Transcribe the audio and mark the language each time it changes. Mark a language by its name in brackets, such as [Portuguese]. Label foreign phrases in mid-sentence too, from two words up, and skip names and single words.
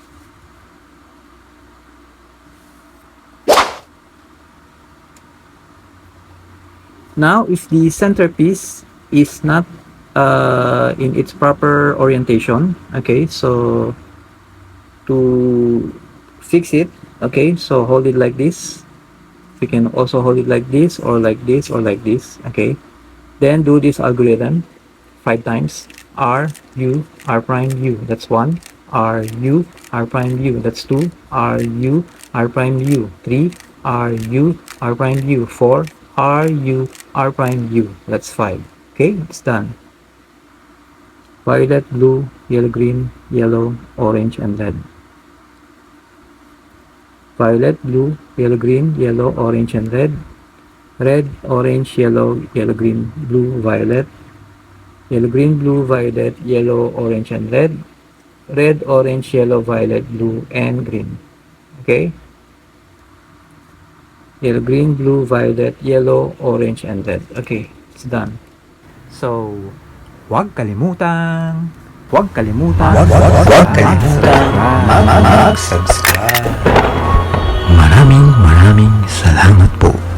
[English] Now if the centerpiece is not in its proper orientation, okay, so to fix it, okay, so hold it like this. We can also hold it like this or like this or like this. Okay, then do this algorithm 5 times. R, U, R prime, U, that's 1. R, U, R prime, U, that's 2. R, U, R prime, U, 3. R, U, R prime, U, 4. R, U, R prime, U, that's 5. Okay, it's done. Violet, blue, yellow, green, yellow, orange, and red. Violet, blue, yellow, green, yellow, orange, and red. Red, orange, yellow, yellow, green, blue, violet. Yellow, green, blue, violet, yellow, orange, and red. Red, orange, yellow, violet, blue, and green. Okay? Yellow, green, blue, violet, yellow, orange, and red. Okay, it's done. So, [Filipino] huwag kalimutang mag-subscribe. Maraming salamat po.